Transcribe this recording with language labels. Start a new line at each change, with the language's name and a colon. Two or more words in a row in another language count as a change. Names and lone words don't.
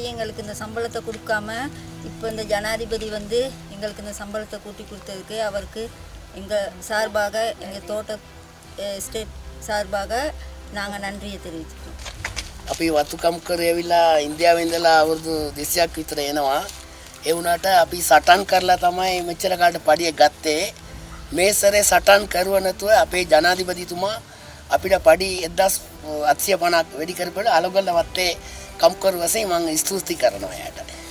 Tamil: எங்களுக்கு இந்த சம்பளத்தை கொடுக்காம இப்போ இந்த ஜனாதிபதி வந்து எங்களுக்கு இந்த சம்பளத்தை கூட்டி கொடுத்ததுக்கு அவருக்கு எங்கள் சார்பாக எங்கள் தோட்ட ஸ்டேட் சார்பாக நாங்கள் நன்றியை தெரிவிச்சுக்கிறோம்.
Sinhala: අපි වතුකම් කර ඇවිල්ලා ඉන්දියාවේ ඉඳලා අවුරුදු 200ක් විතර එනවා. ඒ වුණාට අපි සටන් කරලා තමයි මෙච්චර කාලට පඩිය ගත්තේ. මේ සැරේ සටන් කරුව නැතුව අපේ ජනාධිපතිතුමා අපිට පඩි 1850ක් වැඩි කරපළ අලගල්ල වත්තේ කම්කරු වශයෙන් මම ස්තුති කරනවා යාට.